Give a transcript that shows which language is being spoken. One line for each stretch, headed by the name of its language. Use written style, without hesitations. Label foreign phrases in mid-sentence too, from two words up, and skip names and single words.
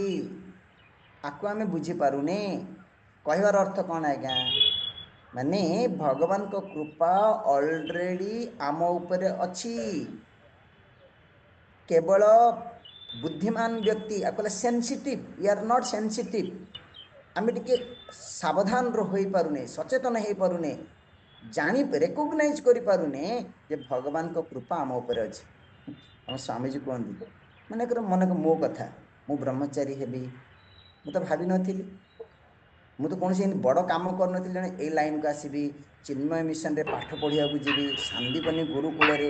Odia: ଆକୁ ଆମେ ବୁଝିପାରୁନେ। କହିବାର ଅର୍ଥ କ'ଣ ଆଜ୍ଞା? ମାନେ ଭଗବାନଙ୍କ କୃପା ଅଲରେଡ଼ି ଆମ ଉପରେ ଅଛି। କେବଳ ବୁଦ୍ଧିମାନ ବ୍ୟକ୍ତି, ଆକୁ କହିଲେ ସେନ୍ସିଟିଭ୍,
English: We are not sensitive.
Odia: ଆମେ ଟିକେ ସାବଧାନ ହୋଇପାରୁନେ, ସଚେତନ ହେଇପାରୁନେ, ଜାଣି ରେକଗ୍ନାଇଜ୍ କରିପାରୁନେ ଯେ ଭଗବାନଙ୍କ କୃପା ଆମ ଉପରେ ଅଛି। ଆମ ସ୍ୱାମୀଜୀ କୁହନ୍ତି, ମନେକର ମୋ କଥା, ମୁଁ ବ୍ରହ୍ମଚାରୀ ହେବି, ମୁଁ ତ ଭାବିନଥିଲି, ମୁଁ ତ କୌଣସି ବଡ଼ କାମ କରିନଥିଲି, ଜଣେ ଏଇ ଲାଇନ୍କୁ ଆସିବି, ଚିନ୍ମୟ ମିଶନରେ ପାଠ ପଢ଼ିବାକୁ ଯିବି, ସାନ୍ଦୀପନୀ ଗୁରୁକୂଳରେ।